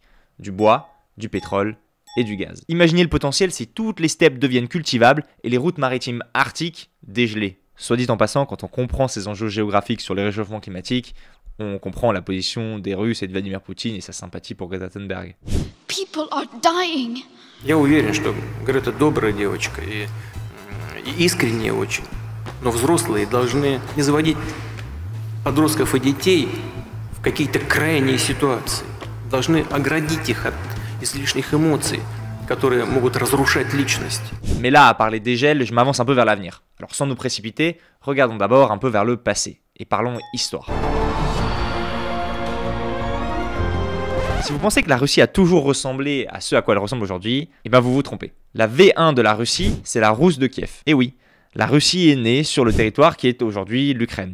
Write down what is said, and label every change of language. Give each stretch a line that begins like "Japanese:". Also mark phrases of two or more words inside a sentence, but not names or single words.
French: Du bois, du pétrole et du gaz. Imaginez le potentiel si toutes les steppes deviennent cultivables et les routes maritimes arctiques dégelées. Soit dit en passant, quand on comprend ces enjeux géographiques sur le réchauffement climatique, on comprend la position des Russes et de Vladimir Poutine et sa sympathie pour Greta Thunberg.
English: People are dying.
Russian: Я уверен, что Грета добрая девочка и искренняя очень. Но взрослые должны не заводить подростков и детей в какие-то крайние ситуации. Должны оградить их от излишних эмоций, которые могут разрушать личность.
French: Mais là, à parler des gels, je m'avance un peu vers l'avenir. Alors sans nous précipiter, regardons d'abord un peu vers le passé et parlons histoire. Si vous pensez que la Russie a toujours ressemblé à ce à quoi elle ressemble aujourd'hui, eh ben vous vous trompez. La V1 de la Russie, c'est la Rousse de Kiev. Et oui, la Russie est née sur le territoire qui est aujourd'hui l'Ukraine.